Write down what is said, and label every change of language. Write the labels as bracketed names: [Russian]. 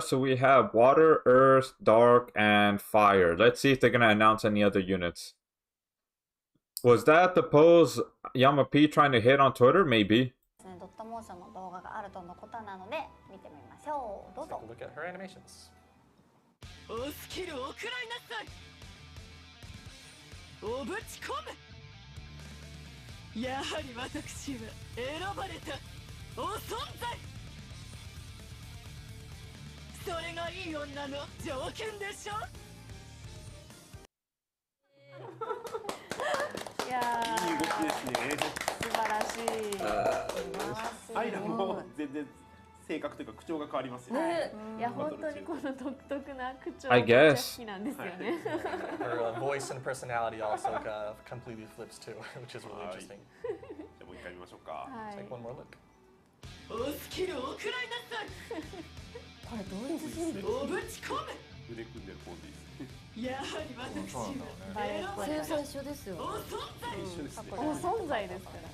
[English] So we have water, earth, dark, and fire. Let's see if they're gonna announce any other units. Was that the pose Yama P trying to hit on Twitter? Maybe. [Japanese] ドットモーションの動画があるとのことなので見てみましょう。どうぞ。 [English] Look at her animations. [Japanese] おスキルを食らいなさい。おぶち込む。やはり私は選ばれたお存在。それがいい女の条件でしょ。いやいい動きですね。素晴らしい。アイラも全然性格というか口調が変わりますよね。いや本当にこの独特な口調が [English] I [Japanese] めっちゃ [English] guess. [Japanese] 好きなんですよね。 [English] Her voice and personality also completely flips too, which is really interesting. [Japanese] じゃあもう一回見ましょうか。 [English] Take one more look. [Japanese] おスキルを食らいなさい。これ同一人物。おぶち込む。腕組んでるポーズいいですね。やはり私はセンサー一緒ですよ。お存在。一緒ですね。お存在ですから。